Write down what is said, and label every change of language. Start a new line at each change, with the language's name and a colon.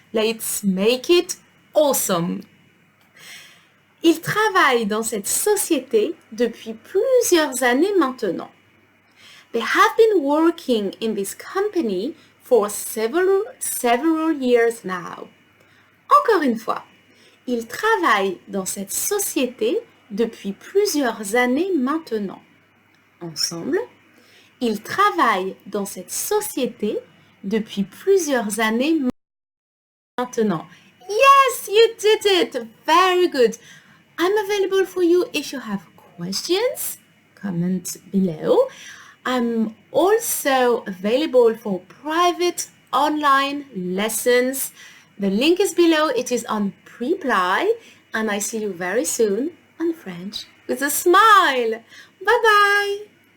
English: Let's make it awesome.
French: Il travaille dans cette société depuis plusieurs années maintenant.
English: They have been working in this company for several years now.
French: Encore une fois, il travaille dans cette société depuis plusieurs années maintenant. Ensemble, il travaille dans cette société depuis plusieurs années maintenant.
English: Yes, you did it! Very good. I'm available for you if you have questions. Comment below. I'm also available for private online lessons. The link is below. It is on Preply. And I see you very soon on French with a smile. Bye-bye.